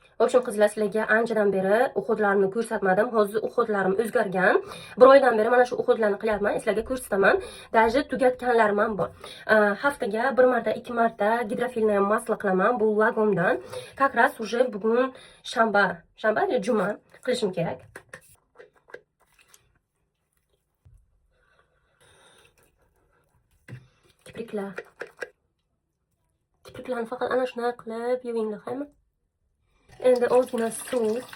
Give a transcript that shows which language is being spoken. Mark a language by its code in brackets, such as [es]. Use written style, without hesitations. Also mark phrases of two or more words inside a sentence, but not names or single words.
[uz] O'sha qizlar, sizlarga anchadan beri uxudlarimni ko'rsatmadim. Hozir uxudlarim o'zgargan. Bir oydan beri mana shu uxudlarni qilyapman. Sizlarga ko'rsataman. Даже tugatganlarim ham bor. Haftaga bir marta, 2 marta gidrofilni masla qilaman bu lagomdan. [ru] Как раз уже [uz] bugun shanba juma qilishim kerak. Kipriklarni faqat ana shunday qilib yuvinglar, hamma. Endi ozgina suv.